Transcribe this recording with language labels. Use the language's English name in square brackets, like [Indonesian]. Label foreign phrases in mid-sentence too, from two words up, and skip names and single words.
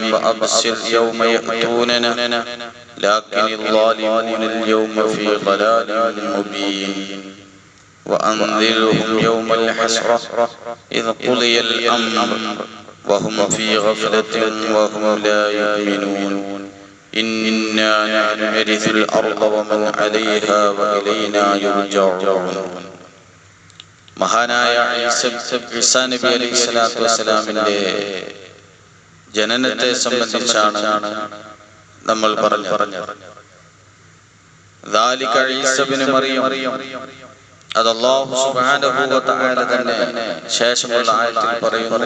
[Arabic] وأبصر يوم يأتوننا لكن الظالمون اليوم في ضلال مبين وأنذرهم يوم الحسرة إذ قضي الأمر وهم في غفلة وهم لا يؤمنون إنا نحن نرث الأرض ومن عليها وإلينا يرجعون. [Malayalam] മഹാനായ ഈസാ നബി [Arabic] عليه الصلاة والسلام [Malayalam] ജനനത്തെ സംബന്ധിച്ചാണ് നമ്മൾ പറഞ്ഞത്. [Arabic] ذلك عيسى ابن مريم, [Malayalam] അത് [Arabic] الله سبحانه وتعالى [Malayalam] തന്നെ ശേഷമുള്ള ആയത്തിൽ പറയുന്നു.